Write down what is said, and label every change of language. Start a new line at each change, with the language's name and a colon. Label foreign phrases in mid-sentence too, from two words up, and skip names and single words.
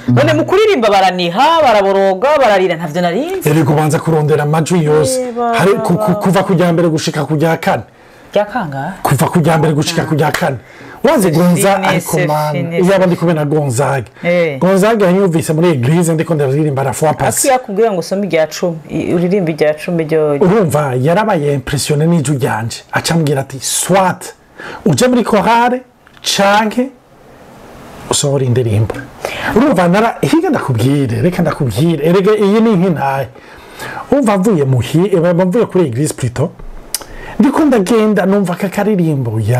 Rundi: none mu kuririmba baraniha baraboroga bararira ntavyo narinze eri kubanza kurondera amajwi yose hari kuva kujya mbere gushika kujya kane yakanga kuva kujya mbere gushika kujya kane waze Gonzague ariko man iyo abandi kubena Gonzague yanyumvise muri eglise ndiko ndaririmba
French: la fois passée
Rundi: yakubwira ngo usome irya 10 uririmba irya 10 ryo urumva yarabaye impressionné n'ijwi ryanje acambwira ati soit uje muri chorale canke usohora indirimbo urumva higa ndakubwire reka ndakubwire erega iyi ni nk'intaye umva mvuye mvuye kuri eglise plutôt ndiko ndagenda numva kakaririmbo